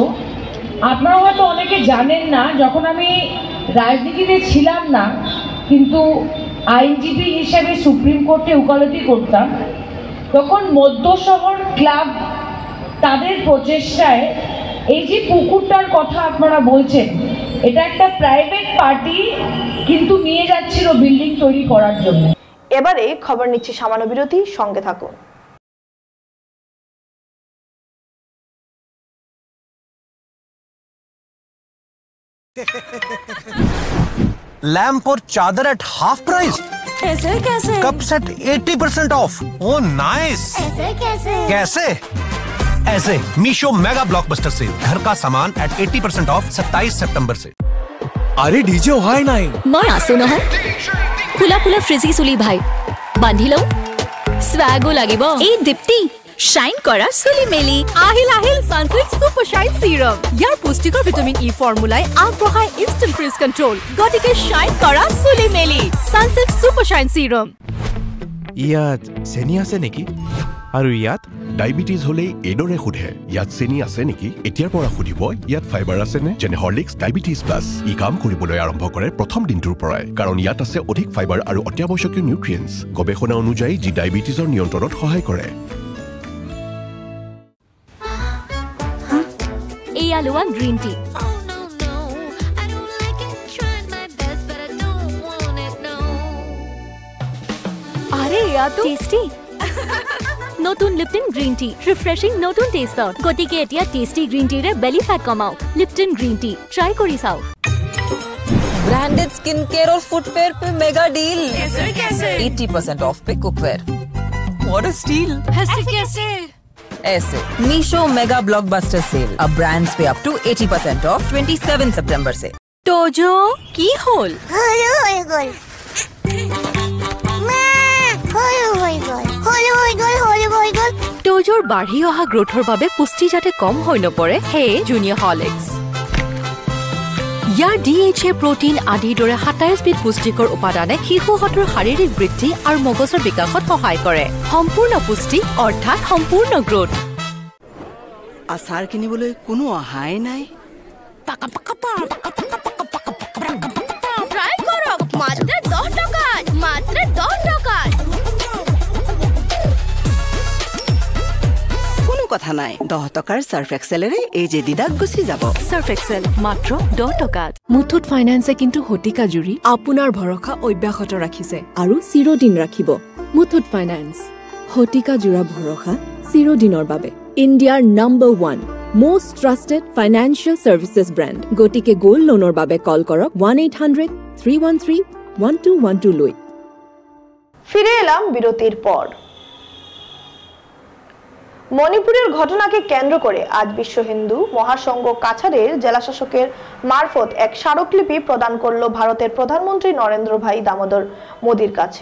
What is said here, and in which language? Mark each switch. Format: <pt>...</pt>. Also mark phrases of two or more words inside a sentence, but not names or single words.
<bn>আপনারা হয়তো অনেকে জানেন না, যখন আমি রাজনীতিতে ছিলাম না কিন্তু আইনজীবী হিসেবে সুপ্রিম কোর্টে ওকালতি করতাম, তখন মধ্যশহর ক্লাব তাদের প্রচেষ্টায় এই যে পুকুরটার কথা আপনারা বলছেন, এটা একটা প্রাইভেট পার্টি কিন্তু নিয়ে যাচ্ছিল বিল্ডিং তৈরি করার জন্য। এবারে খবর নিচ্ছি সামান্য বিরতি, সঙ্গে থাকুন।</bn> <hi>लैंप और चादर</hi> <en>at half price.</en> <hi>ऐसे कैसे?</hi> <en>Cup set 80% off. Oh nice.</en> <hi>ऐसे कैसे? कैसे? ऐसे मीशो</hi> <en>mega blockbuster sale,</en> <hi>घर का सामान</hi> <en>at 80% off</en> <hi>27 सितंबर से। अरे डीजे हाय नाई</hi> <as>মই আছো নহয়, ফুলা ফুলা ফ্ৰিজি চুলি ভাই বান্ধি লওঁ, স্বাগো লাগিব। এই দীপ্তি শাইন কৰা চুলি মেলি আহিল আহিল সানসিল্ক সুপার শাইন সিরাম। ইয়াৰ পুষ্টিকৰ ভিটামিন ই ফৰ্মুলাই আগবঢ়ায়</as> <en>instant frizz control,</en> <as>গতিকে শাইন কৰা চুলি মেলি সানসিল্ক সুপার শাইন সিরাম। ইয়াত চেনি আছে নেকি? আৰু ইয়াত ডায়াবেটিস হলে এডৰে সোধে ইয়াত চেনি আছে নেকি? এতিয়াৰ পৰা সুধিব ইয়াত ফাইবাৰ আছে নে? যেনে হৰলিক্স ডায়াবেটিস প্লাস ই কাম কৰিবলৈ আৰম্ভ কৰে প্ৰথম দিনটোৰ পৰাই, কাৰণ ইয়াত আছে অধিক ফাইবাৰ আৰু অত্যাৱশ্যকীয় নিউট্ৰিয়েন্টছ, গৱেষণা অনুযায়ী যি ডায়াবেটিছৰ নিয়ন্ত্ৰণত সহায় কৰে। এই আলুৱা</as> <en>green tea</en> <hi>अरे ये तो टेस्टी।</hi> <as>নতুন লিপটন গ্ৰীণ টি, ৰিফ্ৰেছিং নতুন টেষ্টত, গতিকে এতিয়া টেষ্টি গ্ৰীণ টিৰে</as> <en>belly fat</en> <as>কমাওক। লিপটন গ্ৰীণ টি ট্ৰাই কৰি চাওক।</as> <en>branded skin care और फुटवेयर पे mega deal. कैसे? 80% off पे cookware. What a steal.</en> <hi>कैसे? ऐसे मीशो</hi> <en>mega blockbuster sale,</en> <hi>अब ब्रांड्स पे</hi> <en>up to 80% off</en> <hi>27 सितंबर से।</hi> <as>তোজো কি হল? তোজোৰ বাঢ়ি অহা গ্ৰোথৰ বাবে পুষ্টি যাতে কম হৈ নপৰে, হে জুনিয়ৰ হৰলিক্স। ইয়াৰ DHA প্ৰটিন আদিৰ দৰে 27 বিধ পুষ্টিকৰ উপাদানে শিশুহঁতৰ শাৰীৰিক বৃদ্ধি আৰু মগজৰ বিকাশত সহায় কৰে। সম্পূৰ্ণ পুষ্টি অৰ্থাৎ সম্পূৰ্ণ গ্ৰোথ। আচাৰ কিনিবলৈ কোনো অহাই নাই। ট্রাই করক মাত্র 10 টাকা, মাত্র 10 টাকা। কোনো কথা নাই, 10 টকাৰ সার্ফ এক্সেলেৰে এই যে দিদাক গুচি যাব। সার্ফ এক্সেল মাত্র 10 টাকাত। মুথুট ফাইন্যান্সে কিন্তু শতিকা জুৰি আপোনাৰ ভৰসা অব্যাহত ৰাখিছে আৰু চিৰদিন ৰাখিব। মুথুট ফাইন্যান্স, শতিকা জোৰা ভৰসা চিৰদিনৰ বাবে।</as> <en>ইণ্ডিয়াৰ নম্বৰ 1 most trusted financial services brand.</en> <as>গতিকে গোল্ড লোনৰ বাবে কল কৰক 1-800-313-1212 লৈ।</as> <bn>ফিরে এলাম বিরতির পর। মণিপুরের ঘটনাকে কেন্দ্র করে আজ বিশ্ব হিন্দু মহাসংঘ কাছাড়ের জেলাশাসকের মারফত এক স্মারকলিপি প্রদান করল ভারতের প্রধানমন্ত্রী নরেন্দ্র ভাই দামোদর মোদির কাছে।</bn>